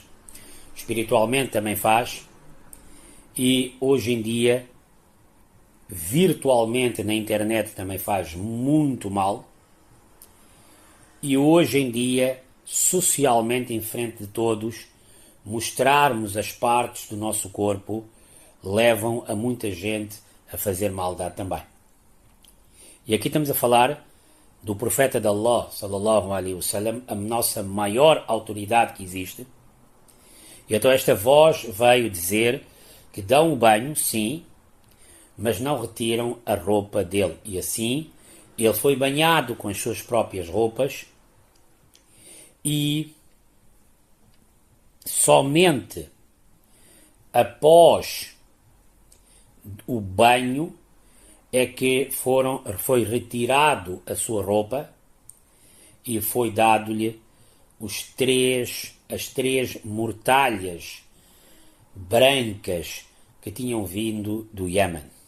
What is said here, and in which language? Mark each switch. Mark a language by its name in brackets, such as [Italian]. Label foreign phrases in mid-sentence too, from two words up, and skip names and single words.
[Portuguese] Espiritualmente também faz, e hoje em dia virtualmente na internet também faz muito mal, e hoje em dia socialmente em frente de todos mostrarmos as partes do nosso corpo levam a muita gente a fazer maldade também. E aqui estamos a falar do profeta de Allah [Arabic] صلى الله عليه وسلم, [Portuguese] a nossa maior autoridade que existe. E então esta voz veio dizer que dão o banho, sim, mas não retiram a roupa dele. E assim, ele foi banhado com as suas próprias roupas, e somente após o banho é que foi retirado a sua roupa e foi dado-lhe as três mortalhas brancas que tinham vindo do Iêmen.